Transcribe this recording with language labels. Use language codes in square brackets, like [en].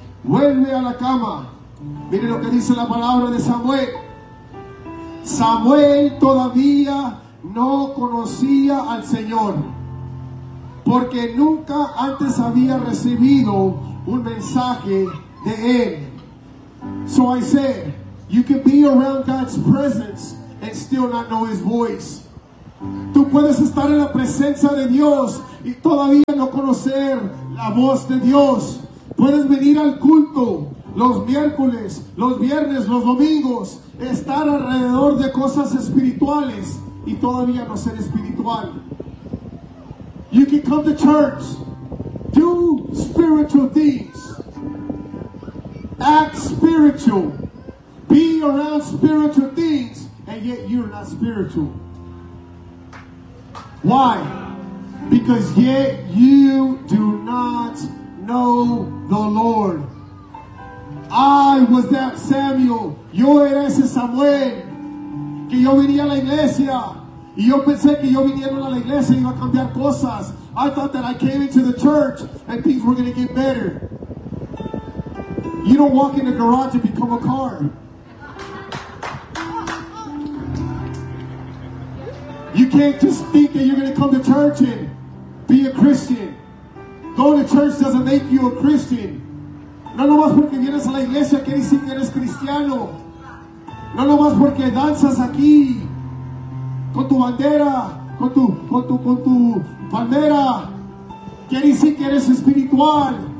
[es] Vuelve a la cama. Mire lo que dice la palabra de Samuel. Samuel todavía no conocía al Señor, porque nunca antes había recibido un mensaje de él. [en] So I said, You can be around God's presence and still not know His voice. [es] Tú puedes estar en la presencia de Dios y todavía no conocer la voz de Dios. Puedes venir al culto los miércoles, los viernes, los domingos, estar alrededor de cosas espirituales y todavía no ser espiritual. [en] You can come to church, do spiritual things, act spiritual, be around spiritual things, and yet you're not spiritual. Why? Because yet you do not know the Lord. I was that Samuel. [es] Yo era ese Samuel. Que yo venía a la iglesia. Y yo pensé que yo viniendo a la iglesia iba a cambiar cosas. [en] I thought that I came into the church and things were going to get better. You don't walk in the garage and become a car. You can't just think that you're going to come to church and be a Christian. Going to church doesn't make you a Christian. [es] No nomás porque vienes a la iglesia quiere decir que eres cristiano. No nomás porque danzas aquí con tu bandera, con tu bandera, quiere decir que eres espiritual.